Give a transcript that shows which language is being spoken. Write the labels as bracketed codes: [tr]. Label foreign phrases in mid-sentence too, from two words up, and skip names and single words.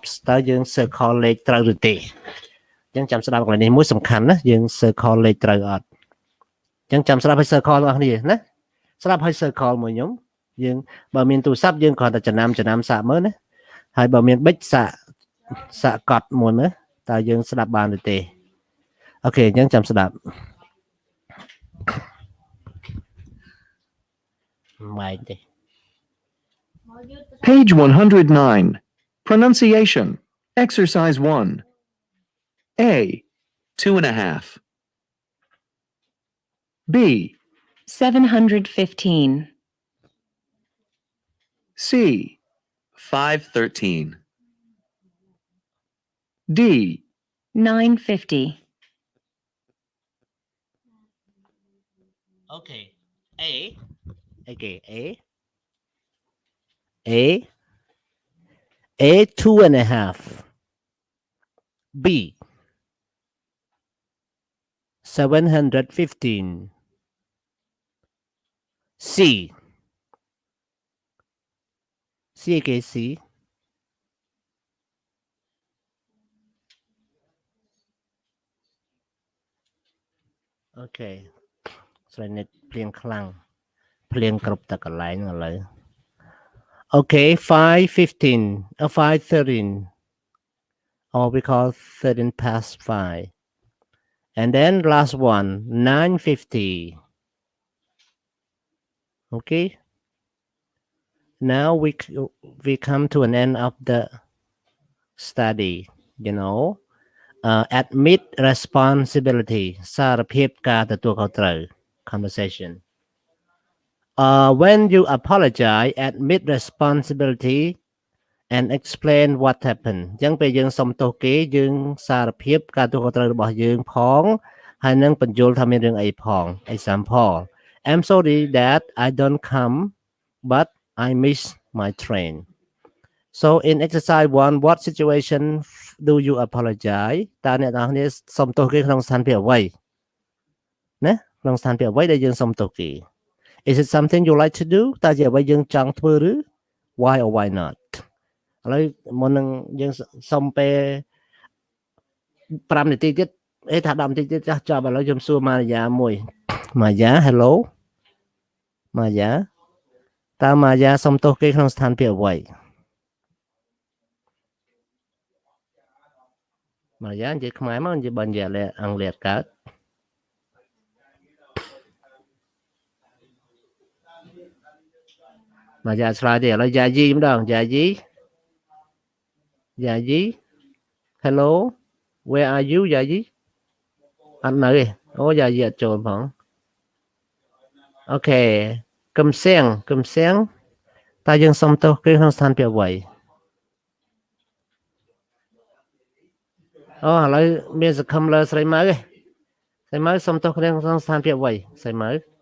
[km] តើយើង circle លេខត្រូវឬទេអញ្ចឹងចាំស្ដាប់កន្លែងនេះមួយសំខាន់ណាយើង circle លេខត្រូវអត់អញ្ចឹងចាំស្ដាប់ឲ្យ circle បងប្អូនគ្នាណាស្ដាប់ឲ្យ circle មួយខ្ញុំយើងបើមានទូរស័ព្ទយើងគ្រាន់តែចំណាំសាកមើលណាហើយបើមានប៊ិចសាកកត់មួយមើលតើយើងស្ដាប់បានឬទេអូខេអញ្ចឹងចាំស្ដាប់ម៉ែទេ [en] Page 109. Pronunciation. Exercise 1. A, 2.5. B, 715. C, 513. D, 950. Okay. A. Okay. A. 2.5. B. 715. C. Okay, C. Okay. [km] ស្រីនិតភ្លៀងខ្លាំងភ្លៀងគ្រប់តែកន្លែងឥឡូវ [en] Okay, 5:15 5:13 or we call 13 past 5 and then last one 9:50 okay now we come to an end of the study you know admit responsibility [km] សារភាពការទទួលខុសត្រូវ [en] conversation when you apologize admit responsibility and explain what happened [km] អញ្ចឹងពេលយើងសុំទោសគេយើងសារភាពការទទួលខុសត្រូវរបស់យើង ផងហើយនឹងបញ្យល់ថាមានរឿងអីផង [en] example I'm sorry that I don't come but I miss my train so in exercise 1 what situation do you apologize [km] តើអ្នកនរគ្នាសុំទោសគេក្នុងស្ថានភាពអ្វីណាក្នុងស្ថានភាពអ្វីដែលយើងសុំទោសគេ [en] Is it something you like to do [km] តើជាអ្វីយើងចង់ធ្វើឬ [en] why or why not [km] ឥឡូវមុននឹងយើងសុំពេល 5នាទីទៀតថា10នាទីទៀតចាស់ចប់ឥឡូវខ្ញុំសួរម៉ាយ៉ាមួយម៉ាយ៉ា hello ម៉ាយ៉ាតើម៉ាយ៉ាសុំទោសគេក្នុងស្ថានភាពអ្វី ម៉ាយ៉ានិយាយខ្មែរមកនិយាយបើនិយាយអង់គ្លេសកើតម៉ាយ៉ាឆ្លើយទេឥឡូវយ៉ាយីម្ដងយ៉ាយី [en] hello where are you [km] យ៉ាយីអត់នៅទេអូយ៉ាយីអត់ចូលផងអូខេកឹមសៀងតើយើងសុំទោសគេក្នុងស្ថានភាពអ្វីអូឥឡូវមានសង្ឃឹមលើស្រីម៉ៅទេស្រីម៉ៅសុំទោសគ្នាក្នុងស្ថានភាពអ្វីស្រីម៉ៅ